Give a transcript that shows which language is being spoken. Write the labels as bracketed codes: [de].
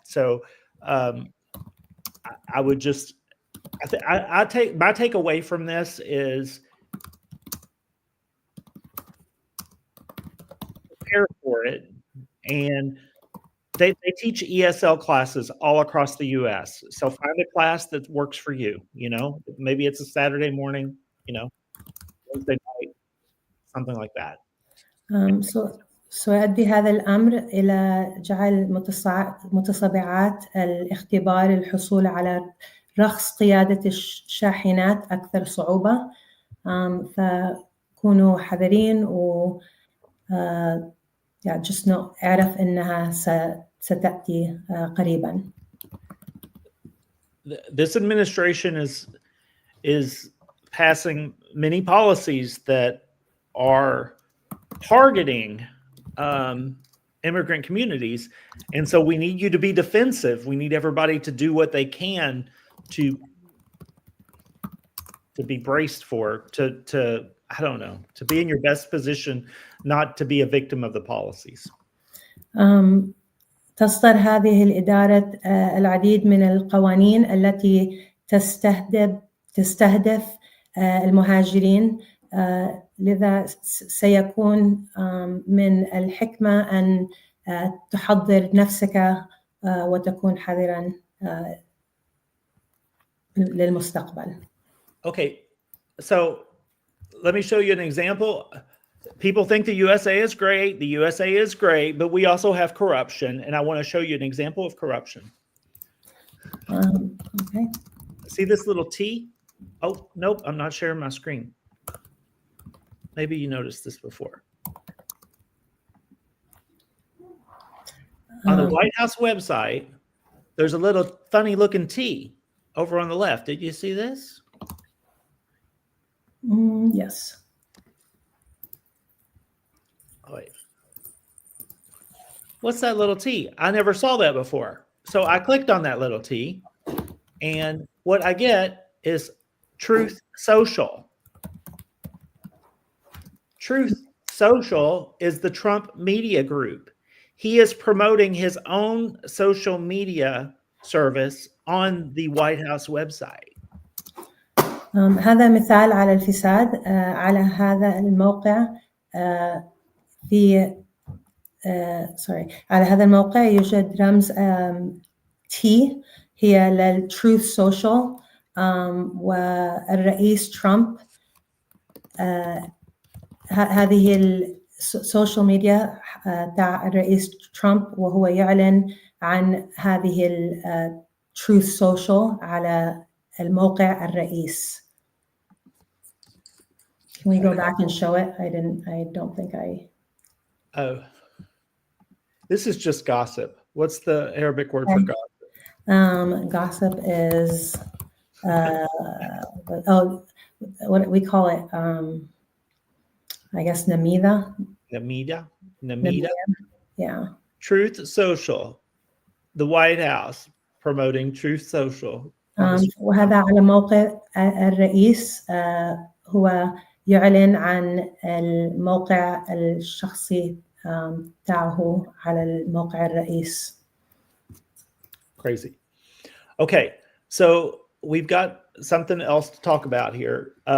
[en] So I would just, I take my takeaway from this is prepare for it. And they teach ESL classes all across the U.S. So find a class that works for you. You know, maybe it's a Saturday morning, you know, Wednesday night, something like that. [ar] سيؤدي هذا الأمر إلى جعل متصابعات الاختبار للحصول على رخص قيادة الشاحنات أكثر صعوبة. فكونوا حذرين و [en] just know [ar] اعرف إنها ستأتي قريبا. [en] This administration is passing many policies that are targeting immigrant communities, and so we need you to be defensive. We need everybody to do what they can to be braced for, to I don't know, to be in your best position, not to be a victim of the policies. [ar] تصدر هذه الإدارة العديد من القوانين التي تستهدف المهاجرين، لذا سيكون من الحكمة أن تحضر نفسك وتكون حذرا للمستقبل. [en] Okay, so let me show you an example. People think the USA is great. The USA is great, but we also have corruption, and I want to show you an example of corruption. Okay. See this little T? Oh, nope, I'm not sharing my screen. Maybe you noticed this before. On the White House website, there's a little funny looking T over on the left. Did you see this? Yes. Oh, wait. What's that little T? I never saw that before. So I clicked on that little T, and what I get is Truth Social. Truth Social is the Trump media group. He is promoting his own social media service on the White House website. [ar] هذا مثال على الفساد على هذا الموقع في على هذا الموقع يوجد رمز T هي للتروث سوشيال والرئيس ترامب هذه السوشيال ميديا تاع الرئيس ترامب وهو يعلن عن هذه التروث سوشيال على الموقع الرئيس. [en] Can we go back and show it? I don't think I. Oh, this is just gossip. What's the Arabic word for gossip? Gossip is, what we call it, I guess Namida. Namida. Yeah. Truth Social, the White House promoting Truth Social. [ar] وهذا على موقع الرئيس هو يعلن عن الموقع الشخصي تاعه على الموقع الرئيس. [en] Crazy. Okay, so we've got something else to talk about here.